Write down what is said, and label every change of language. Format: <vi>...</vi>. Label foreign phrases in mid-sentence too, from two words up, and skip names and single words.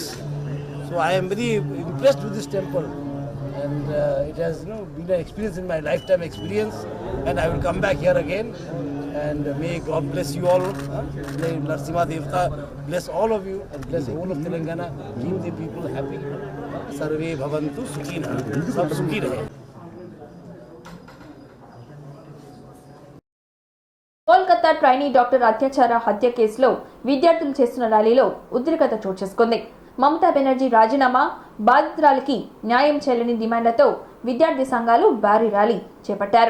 <en>So I am very impressed with this temple, and it has been an experience in my lifetime experience, and I will come back here again. And may God bless you all. May Narasimha Devta bless all of you and bless all of Telangana. Keep the people happy.</en> <sa>सर्वे भवन्तु सुखिन.</sa> <hi>सब सुखी रहे.</hi> <te>కోల్కతా ట్రైనీ డాక్టర్ అత్యాచార హత్య కేసులో విద్యార్థులు చేస్తున్న ర్యాలీలో ఉద్రిక్తత చోటు చేసుకుంది. మమతా బెనర్జీ రాజీనామా, బాధితురాలికి న్యాయం చేయాలని డిమాండ్లతో విద్యార్థి సంఘాలు భారీ ర్యాలీ చేపట్టారు.</te>